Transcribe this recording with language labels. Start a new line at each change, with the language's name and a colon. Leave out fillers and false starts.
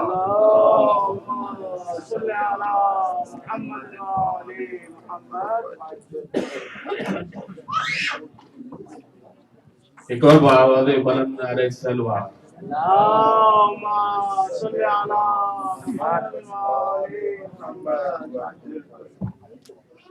Arabic: اللهم صل على محمد وآل محمد.
Urdu: ایک اور آواز بلند نعرہ سلوات.
Arabic: اللهم صل على محمد وآل محمد.